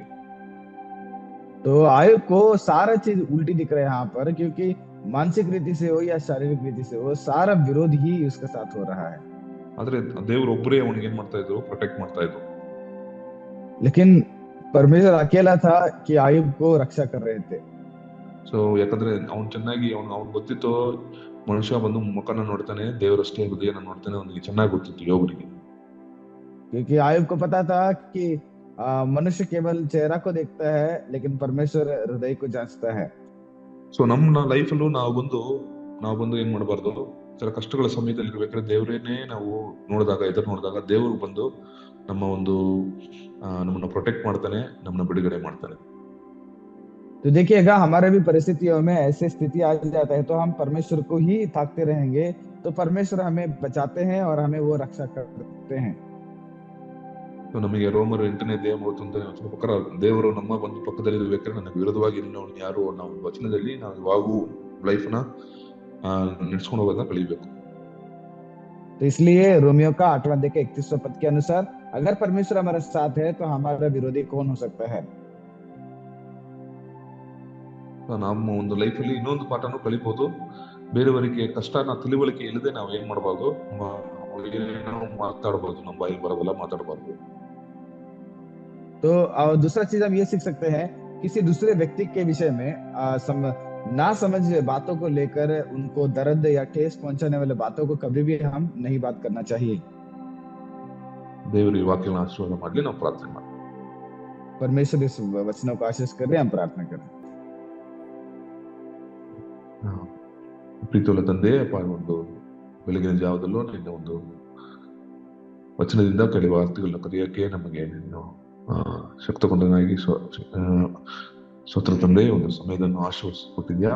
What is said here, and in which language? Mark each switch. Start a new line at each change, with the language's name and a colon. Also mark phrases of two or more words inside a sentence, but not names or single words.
Hindi: तो आयुब को सारा चीज उल्टी दिख रहा है यहाँ पर, क्योंकि मानसिक रीति से हो या शारीरिक रीति से हो सारा विरोध ही उसके साथ हो रहा है।
Kannada: ಆದ್ರೆ ದೇವರು ಒಬ್ಬರೇ ಅವನಿಗೆ ಏನ್ ಮಾಡ್ತಾ ಇದ್ರು, ಪ್ರೊಟೆಕ್ಟ್ ಮಾಡ್ತಾ ಇದ್ರು.
Hindi: लेकिन परमेश्वर अकेला था कि आयुब को रक्षा कर रहे थे।
Kannada: ಸೊ ಯಾಕಂದ್ರೆ ಅವ್ನು ಚೆನ್ನಾಗಿ ಅವ್ನು ಗೊತ್ತಿತ್ತು ಮನುಷ್ಯ ಬಂದು ಮುಖನ ನೋಡ್ತಾನೆ, ದೇವರಷ್ಟೇ ಹೃದಯನ ನೋಡ್ತಾನೆ, ಅವನಿಗೆ ಚೆನ್ನಾಗಿ ಗೊತ್ತಿತ್ತು ಯೋಗನಿಗೆ.
Hindi: क्योंकि आयुब को पता था कि मनुष्य केवल चेहरा को देखता है लेकिन परमेश्वर हृदय को जांचता है।
Kannada: ಸೊ ನಮ್ಮ ಲೈಫಲ್ಲೂ ನಾವು ಬಂದು ಏನ್ ಮಾಡಬಾರ್ದು, ಕೆಲ ಕಷ್ಟಗಳ ಸಮಯದಲ್ಲಿ ಇರ್ಬೇಕಾದ್ರೆ ದೇವರೇನೆ ನಾವು ಎದುರು ನೋಡಿದಾಗ ದೇವರು ಬಂದು ನಮ್ಮನ್ನ ಪ್ರೊಟೆಕ್ಟ್ ಮಾಡ್ತಾನೆ, ನಮ್ಮನ್ನ ಬಿಡುಗಡೆ ಮಾಡ್ತಾನೆ.
Hindi: तो देखिएगा हमारे भी परिस्थितियों में ऐसी स्थिति आ जाता है तो हम परमेश्वर को ही ताकते रहेंगे, तो परमेश्वर हमें बचाते हैं और हमें वो रक्षा करते हैं।
Kannada: ಸೊ ನಮಗೆ ರೋಮರು 8ನೇ ಅಧ್ಯಾಯ 31ನೇ ಪ್ರಕಾರ ದೇವರು ನಮ್ಮ ಬಂದು ಪಕ್ಕದಲ್ಲಿ ಇರ್ಬೇಕಾದ್ರೆ ನನಗೆ ವಿರೋಧವಾಗಿ ನಿನ್ನವನು ಯಾರು, ನಾವು ವಚನದಲ್ಲಿ ನಾವು ಇವಾಗೂ ಲೈಫ್ನ ನಡೆಸ್ಕೊಂಡು ಹೋಗೋದನ್ನ ಕಲಿಬೇಕು.
Hindi: तो इसलिए रोमियो का 8वां अध्याय के 31वें पद के अनुसार अगर परमेश्वर हमारे साथ है तो हमारा विरोधी कौन हो सकता है।
Kannada: ನಮ್ಮ ಒಂದು ಲೈಫಲ್ಲಿ ಇನ್ನೊಂದು ಪಾಠನೂ ಕಲಿಬಹುದು. ಬೇರೆಯವರಿಗೆ ಕಷ್ಟನ ತಿಳಿವಳಿಕೆ ಇಲ್ಲದೆ ನಾವು ಏನ್ ಮಾಡಬಾರ್ದು, ನಾವು ಮಾತಾಡಬಾರ್ದು, ನಮ್ಮ ಬಾಯಿ ಬರೋದೆಲ್ಲ ಮಾತಾಡಬಾರ್ದು.
Hindi: तो दूसरा चीज हम ये सीख सकते हैं, किसी दूसरे व्यक्ति के विषय में ना समझ बातों को लेकर उनको दर्द या ठेस पहुंचाने वाले बातों को कभी भी हम नहीं बात करना चाहिए।
Kannada: ದೇವರು ಈ ವಾಕ್ಯನ ಆಶೀರ್ವಾದ ಮಾಡಲಿ. ನಾವು ಪ್ರಾರ್ಥನೆ ಮಾಡಿ.
Hindi: परमेश्वर इस वचनों को आशीष कर रहे, हम प्रार्थना करें।
Kannada: ಪ್ರೀತಿಯುಳ್ಳ ತಂದೆ, ಒಂದು ಬೆಳಗಿನ ಜಾವದಲ್ಲೂ ನಿನ್ನ ಒಂದು ವಚನದಿಂದ ಕೆಲವು ವಾರ್ತೆಗಳನ್ನ ಕಲಿಯೋಕೆ ನಮಗೆ ನೀನು ಶಕ್ತಗೊಂಡನಾಗಿ ಸ್ತೋತ್ರ ತಂದೆ. ಒಂದು ಸಮಯದನ್ನು ಆಶೀರ್ವದಿಸಿಕೊಟ್ಟಿದ್ಯಾ.